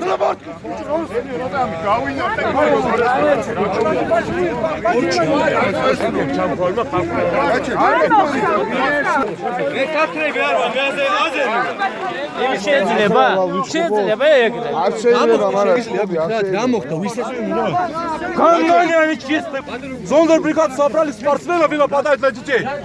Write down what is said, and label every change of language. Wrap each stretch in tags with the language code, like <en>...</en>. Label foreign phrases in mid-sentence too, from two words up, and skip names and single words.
<ka>გავინახე. შეიძლება ეგრე. არ შეიძლება, მაგრამ რა მოხდა? ვის ესმენა?</ka> <ru>Компания чисто. Зондербригада собрали спортсменов и нападают на детей.</ru>